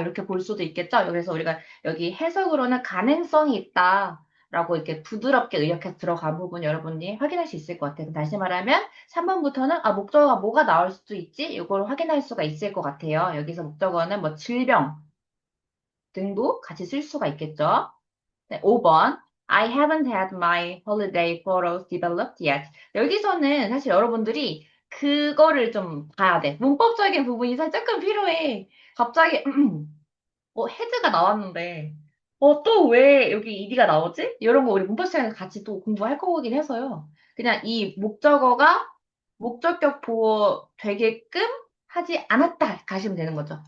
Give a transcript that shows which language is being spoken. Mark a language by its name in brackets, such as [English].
[Korean] 이렇게 볼 수도 있겠죠? 그래서 우리가 여기 해석으로는 가능성이 있다. 라고 이렇게 부드럽게 의역해서 들어간 부분 여러분이 확인할 수 있을 것 같아요. 다시 말하면 3번부터는 목적어가 뭐가 나올 수도 있지? 이걸 확인할 수가 있을 것 같아요. 여기서 목적어는 뭐 질병 등도 같이 쓸 수가 있겠죠? 네, 5번. [English] I haven't had my holiday photos developed yet. [Korean] 여기서는 사실 여러분들이 그거를 좀 봐야 돼. 문법적인 부분이 사실 조금 필요해. 갑자기, 헤드가 나왔는데, 또 왜 여기 ed가 나오지? 이런 거 우리 문법 시간에 같이 또 공부할 거긴 해서요. 그냥 이 목적어가 목적격 보호 되게끔 하지 않았다 가시면 되는 거죠.